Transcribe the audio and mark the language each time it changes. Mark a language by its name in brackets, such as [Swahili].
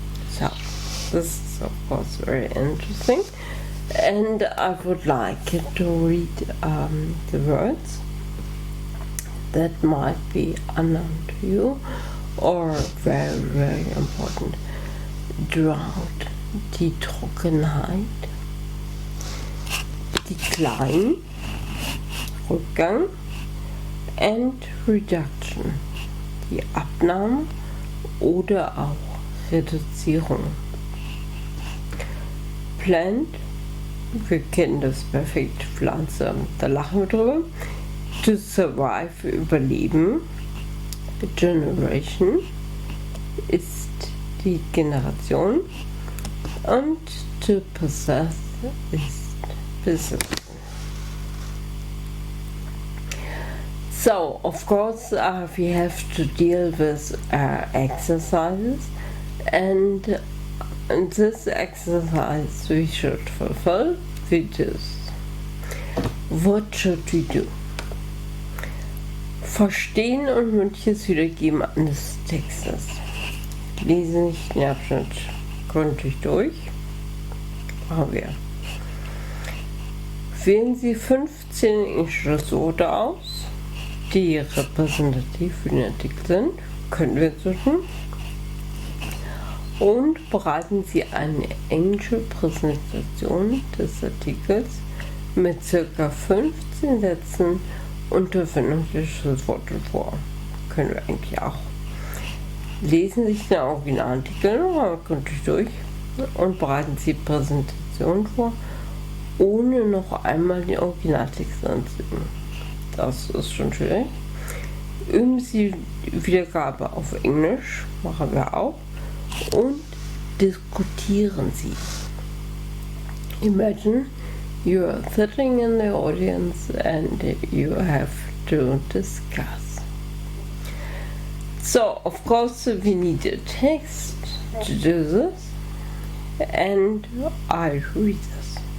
[English] So, this is of course very interesting, and I would like to read the words that might be unknown to you or very, very important. Drought, die Trockenheit, Decline, Rückgang, and Reduction, die Abnahme oder auch Reduzierung. [German] Plant, wir kennen das perfekt, Pflanze, da lachen wir drüber. [English] To survive, [German] überleben. Generation ist die Generation. Und [English] to possess [German] ist besitzen. [English] So, of course, we have to deal with exercises, and this exercise we should fulfill with this. What should we do? [German] Verstehen und mündliches Wiedergeben eines Textes. Lesen Sie den Abschnitt gründlich durch. Machen wir. Wählen Sie 15 englische Worte aus, die repräsentativ für den Artikel sind. Können wir inzwischen. Und bereiten Sie eine englische Präsentation des Artikels mit ca. 15 Sätzen unter Verwendung des Schlüsselwortes vor. Können wir eigentlich auch. Lesen Sie sich den Originalartikel nochmal gründlich durch und bereiten Sie Präsentation vor, ohne noch einmal den Originaltext anzusehen. Das ist schon schwierig. Üben Sie Wiedergabe auf Englisch, machen wir auch, und diskutieren Sie. [English] Imagine you are sitting in the audience and you have to discuss. So, of course, we need a text to do this, and I read this.